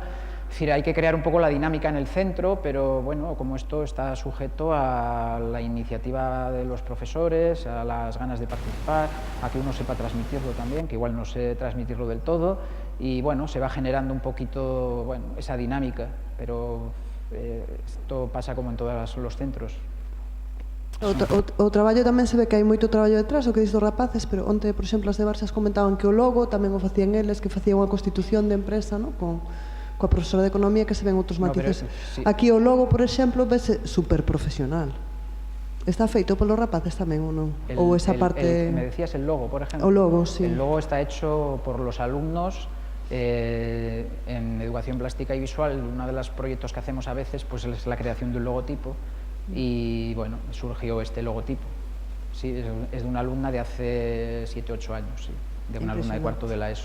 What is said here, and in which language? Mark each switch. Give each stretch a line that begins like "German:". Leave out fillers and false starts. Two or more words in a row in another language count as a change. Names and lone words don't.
Spanish: Es decir, hay que crear un poco la dinámica en el centro, pero bueno, como esto está sujeto a la iniciativa de los profesores, a las ganas de participar, a que uno sepa transmitirlo también, que igual no sé transmitirlo del todo, y bueno, se va generando un poquito, bueno, esa dinámica, pero esto pasa como en todos los centros.
Galician: O traballo tamén se ve que hai moito traballo detrás, o que dis dos rapaces, pero onte, por exemplo, as de Barsas comentaban que o logo tamén o facían eles, que facían unha constitución de empresa, ¿no? Coa profesora de Economía, que se ven outros matices. Sí. Aquí o logo, por exemplo, vese super profesional. Está feito polos rapaces tamén ou non? Ou esa parte...
Spanish: Me decías el logo, por ejemplo.
Galician: O logo, sí.
Spanish: El logo está hecho por los alumnos en educación plástica y visual. Uno de los proyectos que hacemos a veces pues es la creación de un logotipo y bueno, surgió este logotipo. Sí, es de una alumna de hace 7 o 8 años, sí, de una alumna de cuarto de la ESO.